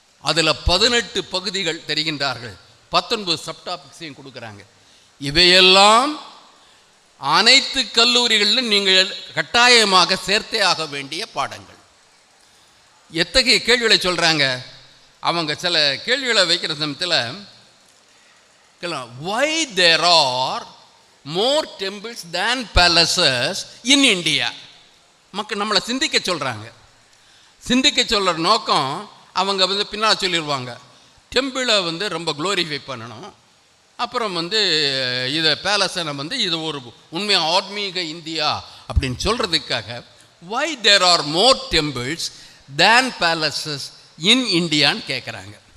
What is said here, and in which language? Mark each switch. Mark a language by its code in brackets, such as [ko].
[ta] அதில் 18 பகுதிகள் தெரிகின்றார்கள், 19 சப்டாபிக்ஸையும் கொடுக்குறாங்க. இவையெல்லாம் அனைத்து கல்லூரிகளிலும் நீங்கள் கட்டாயமாக சேர்த்தே ஆக வேண்டிய பாடங்கள். எத்தகைய கேள்விகளை சொல்கிறாங்க அவங்க? சில கேள்விகளை வைக்கிற சமயத்தில் [en] why there are more temples than palaces in India? [ta] மக்கள் நம்மளை சிந்திக்க சொல்கிறாங்க. சிந்திக்க சொல்கிற நோக்கம் அவங்க பின்னால் சொல்லிடுவாங்க, டெம்பிளை ரொம்ப க்ளோரிஃபை பண்ணணும், அப்புறம் இதை பேலஸை இது ஒரு உண்மையாக ஆத்மீக இந்தியா அப்படின்னு சொல்கிறதுக்காக [en] why there are more temples than palaces in India [ta] ன்னு கேட்குறாங்க.